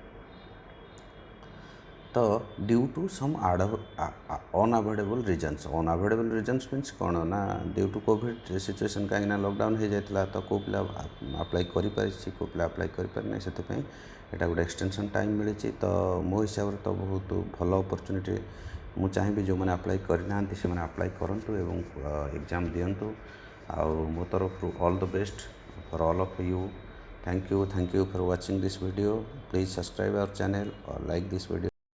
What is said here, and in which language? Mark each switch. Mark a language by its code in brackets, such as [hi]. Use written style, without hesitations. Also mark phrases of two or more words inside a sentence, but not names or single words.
[or] ତ [en] due to some unavoidable reasons means [or] କ'ଣ ନା [en] due to Covid situation, [or] କାହିଁକିନା ଲକଡାଉନ୍ ହେଇଯାଇଥିଲା, ତ କେଉଁ ପିଲା ଆପ୍ଲାଏ କରିପାରିଛି, କେଉଁ ପିଲା ଆପ୍ଲାଏ କରିପାରିନାହିଁ, ସେଥିପାଇଁ ଏଇଟା ଗୋଟେ [en] extension time [or] ମିଳିଛି। ତ ମୋ ହିସାବରେ ତ ବହୁତ ଭଲ ଅପରଚ୍ୟୁନିଟି। ମୁଁ ଚାହିଁବି ଯେଉଁମାନେ ଆପ୍ଲାଏ କରିନାହାନ୍ତି ସେମାନେ ଆପ୍ଲାଏ କରନ୍ତୁ ଏବଂ ଏକ୍ଜାମ୍ ଦିଅନ୍ତୁ। ଆଉ ମୋ ତରଫରୁ [en] all the best for all of you. Thank you for watching this video. Please subscribe our channel or like this video.